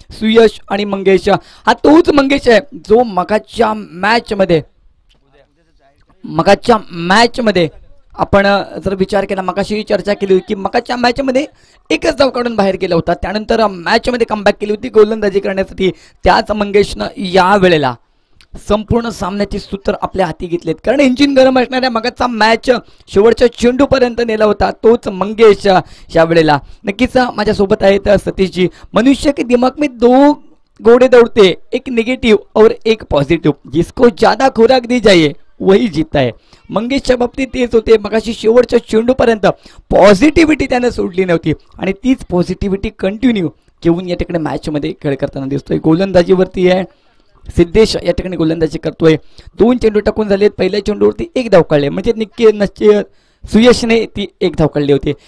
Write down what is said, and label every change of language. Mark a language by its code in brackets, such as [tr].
[mr] सुयश आणि मंगेश हा तोच मंगेश आहे जो मगाच्या मॅच मध्ये आपण जर विचार केला, मगाशी चर्चा केली की मगाच्या मॅच मध्ये एकच धाव काढून बाहेर गेला होता, त्यानंतर मॅच मध्ये कमबॅक केली होती गोलंदाजी करण्यासाठी. त्याच मंगेशनं या वेळेला संपूर्ण सामन्याचे सूत्र आपल्या हाती घेतलेत. कारण इंजिन गरम असणाऱ्या मगाचा मॅच शेवटच्या चेंडूपर्यंत नेला होता तोच मंगेश या वेळेला. नक्कीच माझ्यासोबत आहेत सतीशजी. [hi] मनुष्य के दिमाग में 2 घोड़े दौड़ते, एक निगेटिव्ह और एक पॉझिटिव्ह. जिसको ज्यादा खुराक दी जाए वही जीतता है. [mr] मंगेशच्या बाबतीत तेच होते. मगाशी शेवटच्या चेंडूपर्यंत पॉझिटिव्हिटी त्याने सोडली नव्हती आणि तीच पॉझिटिव्हिटी कंटिन्यू घेऊन या ठिकाणी मॅचमध्ये खेळ करताना दिसतोय. गोलंदाजीवरती आहे सिद्धेश, या ठिकाणी गोलंदाजी करतोय. 2 चेंडू टाकून झालेत. पहिल्या चेंडूवरती 1 धाव काढले, म्हणजे नक्की सुयशने ती 1 धाव काढली होती.